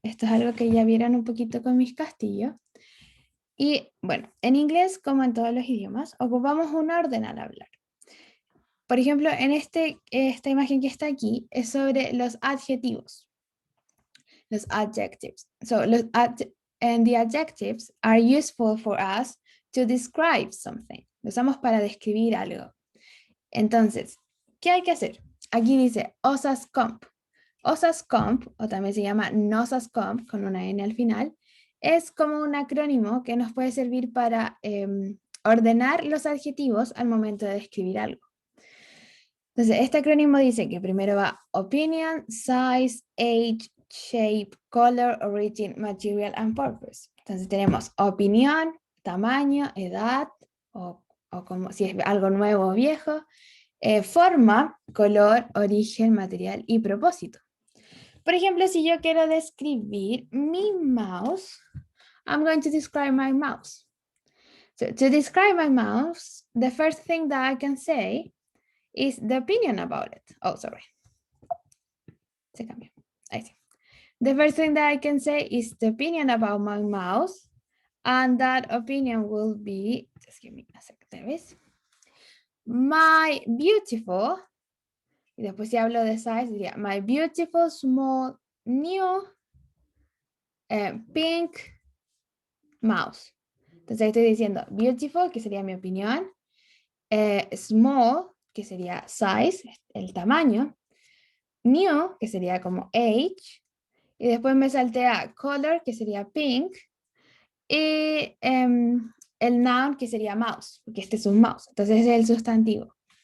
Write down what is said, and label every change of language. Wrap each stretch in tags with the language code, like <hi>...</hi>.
<es>Esto es algo que ya vieron un poquito con mis castillos. Y bueno, en inglés, como en todos los idiomas, ocupamos un orden al hablar. Por ejemplo, en esta imagen que está aquí es sobre los adjetivos, los adjectives.</es> <en>So, and the adjectives are useful for us to describe something.</en> <es>Lo usamos para describir algo. Entonces, ¿qué hay que hacer? Aquí dice osascomp. Osascomp, o también se llama nosascomp, con una N al final, es como un acrónimo que nos puede servir para ordenar los adjetivos al momento de describir algo. Entonces, este acrónimo dice que primero va</es> <en>opinion, size, age, shape, color, origin, material, and purpose.</en> <es>Entonces tenemos opinión, tamaño, edad, o como si es algo nuevo o viejo, forma, color, origen, material y propósito. Por ejemplo, si yo quiero describir mi mouse,</es> <en>I'm going to describe my mouse. So to describe my mouse, the first thing that I can say is the opinion about it. Oh, sorry.</en> <es>Se cambió. Ahí sí.</es> <en>The first thing that I can say is the opinion about my mouse, and that opinion will be just give me a second. There is. My beautiful,</en> <es>y después si hablo de</es> <en>size,</en> <es>diría</es> <en>my beautiful small new pink mouse.</en> <es>Entonces estoy diciendo beautiful, que sería mi opinión, small, que sería size, el tamaño, new, que sería como age, y después me salté a color, que sería pink, y el noun, que sería mouse, porque este es un mouse, entonces ese es el sustantivo.</es>